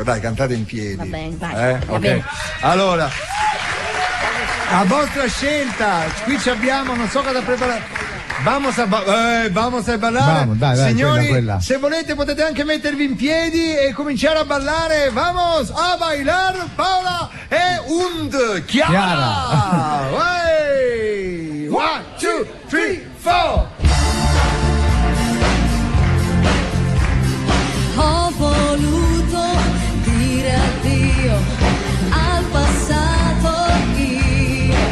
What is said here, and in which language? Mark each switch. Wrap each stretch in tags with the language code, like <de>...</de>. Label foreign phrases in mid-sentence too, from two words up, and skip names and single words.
<it>Dai, cantate in piedi. Va bene, dai. Va Ok. bene. Allora, a vostra scelta, qui ci abbiamo, non so cosa preparare.</it> <es>Vamos a ballare.</es> <it>Vamos, dai, Signori, quella. se volete potete anche mettervi in piedi e cominciare a ballare.</it> <es>Vamos a bailar,</es> <it>Paola e Chiara. Way. 1, 2, 3, 4. Ho voluto dire addio al passato io.</it>